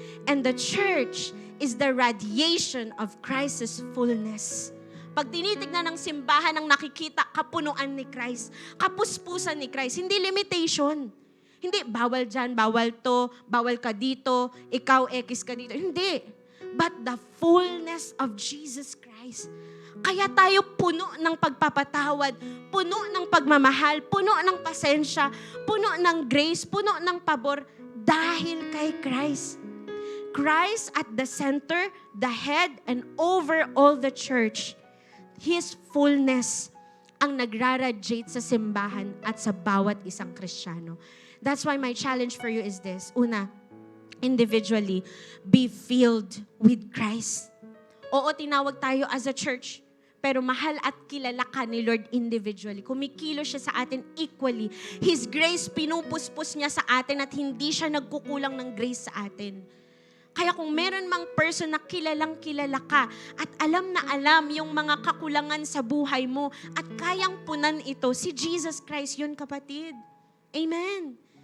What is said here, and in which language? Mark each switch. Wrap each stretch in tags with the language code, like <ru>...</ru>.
<en>And the church is the radiation of Christ's fullness.</en> <tl>Pag tinitignan ng simbahan ang nakikita, kapunuan ni Christ, kapuspusan ni Christ, hindi limitation. Hindi, bawal dyan, bawal to, bawal ka dito, ikaw, ekis ka dito. Hindi.</tl> <en>But the fullness of Jesus Christ.</en> <tl>Kaya tayo puno ng pagpapatawad, puno ng pagmamahal, puno ng pasensya, puno ng grace, puno ng pabor dahil kay Christ.</tl> <en>Christ at the center, the head, and over all the church. His fullness</en> <tl>ang nagraradiate sa simbahan at sa bawat isang Kristiyano.</tl> <en>That's why my challenge for you is this. Una, individually, be filled with Christ.</en> <tl>Oo, tinawag tayo as a church. Pero mahal at kilala ka ni Lord individually. Kumikilo siya sa atin equally.</tl> <en>His grace,</en> <tl>pinupuspos niya sa atin at hindi siya nagkukulang ng grace sa atin. Kaya kung meron mang person na kilalang kilala ka at alam na alam yung mga kakulangan sa buhay mo at kayang punan ito, si Jesus Christ yun, kapatid. Amen.</tl>